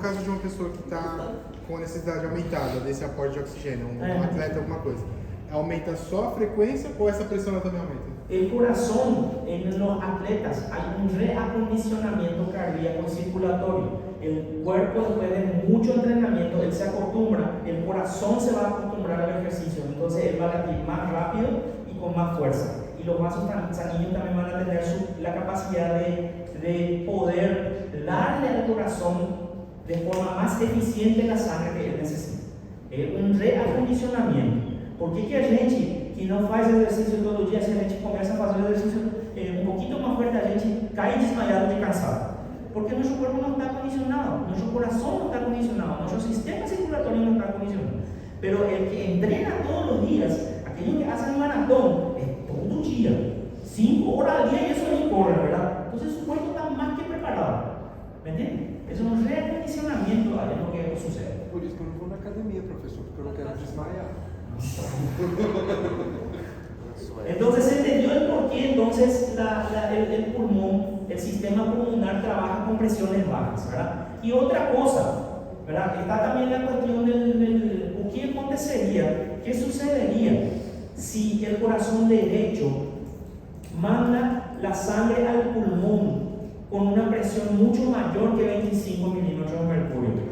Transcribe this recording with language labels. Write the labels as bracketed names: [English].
[Portuguese] caso de uma pessoa que está com a necessidade aumentada desse aporte de oxigênio, um atleta, alguma coisa, aumenta só a frequência ou essa pressão também aumenta? [Spanish] El corazón en los atletas hay un reacondicionamiento cardíaco circulatorio. El cuerpo, después de mucho entrenamiento, él se acostumbra, el corazón se va a acostumbrar al ejercicio, entonces él va a latir más rápido y con más fuerza. Y los vasos sanguíneos también van a tener la capacidad de poder darle al corazón de forma más eficiente la sangre que él necesita. Es un reacondicionamiento. [Portuguese] ¿Por qué que a gente que não faz exercício todo dia, se a gente começa a fazer exercício um pouquinho mais forte, a gente cai desmaiado de cansado? [Spanish] Porque nuestro cuerpo no está acondicionado, nuestro corazón no está acondicionado, nuestro sistema circulatorio no está acondicionado. Pero el que entrena todos los días, aquellos que hacen maratón, es todo día, 5 horas al día y eso ni corre, ¿verdad? Entonces su cuerpo está más que preparado. ¿Me entiendes? Es un reacondicionamiento de lo que sucede. [Portuguese] Por isso que eu não vou na academia, professor, porque eu não quero desmaiar. [Spanish] Entonces se entendió el por qué entonces el pulmón, el sistema pulmonar trabaja con presiones bajas, ¿verdad? Y otra cosa, ¿verdad? Está también la cuestión del ¿qué acontecería? ¿Qué sucedería si el corazón derecho manda la sangre al pulmón con una presión mucho mayor que 25 milímetros de mercurio?